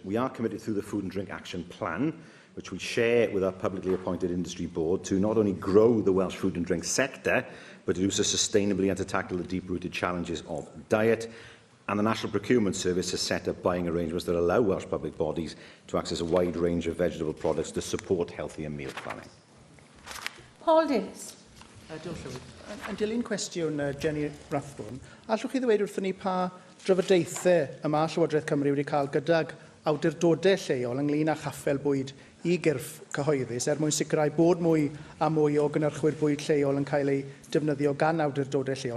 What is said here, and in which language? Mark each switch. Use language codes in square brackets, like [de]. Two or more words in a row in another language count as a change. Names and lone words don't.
[en] We are committed through the Food and Drink Action Plan, which we share with our publicly appointed industry board, to not only grow the Welsh food and drink sector, but to do so sustainably and to tackle the deep-rooted challenges of diet. And the National Procurement Service has set up buying arrangements that allow Welsh public bodies to access a wide range of vegetable products to support healthier meal planning. Paul Davies. [cy] Diolch, Llywydd. Yn dilyn cwestiwn Jenny Rathbone, allwch chi ddweud wrthyn ni pa drafodaethau y mae Llywodraeth Cymru wedi cael gydag awdurdodau lleol ynglŷn â chaffel bwyd I gyrff cyhoeddus mwyn sicrhau bod mwy a mwy o gynhyrchwyr bwyd lleol yn cael ei defnyddio gan awdurdodau lleol.